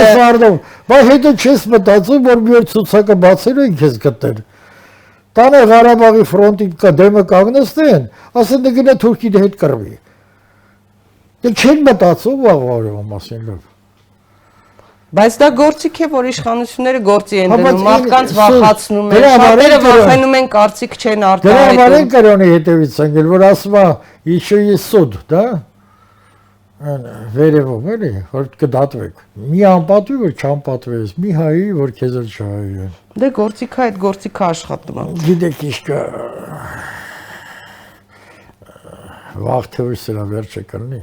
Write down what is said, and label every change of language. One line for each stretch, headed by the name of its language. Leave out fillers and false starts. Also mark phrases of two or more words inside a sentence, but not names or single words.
Armenian: սարդում, բայց հետո չես մտածում, որ մի օր ցուցակը բացելու են քեզ գտել։ Տանը Ղարաբաղի ֆրոնտի դեմը կանգնեցնեն, ասեն դե գնա Թուրքիի հետ կռվի։ Դե չեն մտածում վաղվարու մասին լավ։ Բայց դա գործիք է, որ իշխանությունները գործի են Հա, բայց դնում, մարդկանց սուտ, վախացնում են, դրա համար շատերը են կրոն- վախենում են, կարծիք չեն Դրա համար արտահայտում։ են կրոնի հետևից ընկել, որ ասում է
Russian: еще есть суд, да?
Armenian: Վերևում էլի, որ կդատվեք։ Մի անպատվի, որ չանպատվես, մի հայի, որ քեզ էլ չհայեն։ Դե գործիքը այդ գործիքը աշխատում է։ Գիտեք ինչ կա վաղ թե ուշ սրա վերջը կլինի։